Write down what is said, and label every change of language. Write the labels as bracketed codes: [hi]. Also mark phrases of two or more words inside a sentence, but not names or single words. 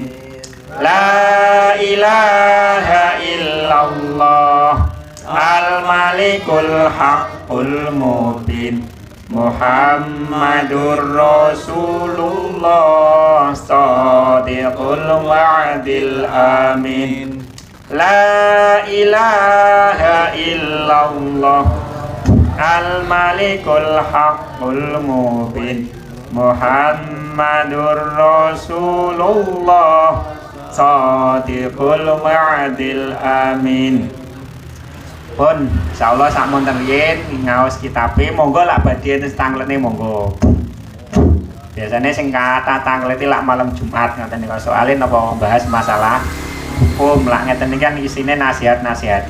[ar] لا إله إلا الله الملك الحق المبين محمد رسول الله صادق الوعد الأمين. لا إله إلا الله الملك الحق المبين محمد رسول الله صادق الوعد الأمين. [jv] Pun insyaallah sakmonten riyen ngaos kitabe monggo lak badhe enten tanglene monggo. Biasanya sing kata tanglete lak malam Jumat ngoten niku soalé napa bahas masalah hukum lah ngeten iki kan isine nasihat-nasihat.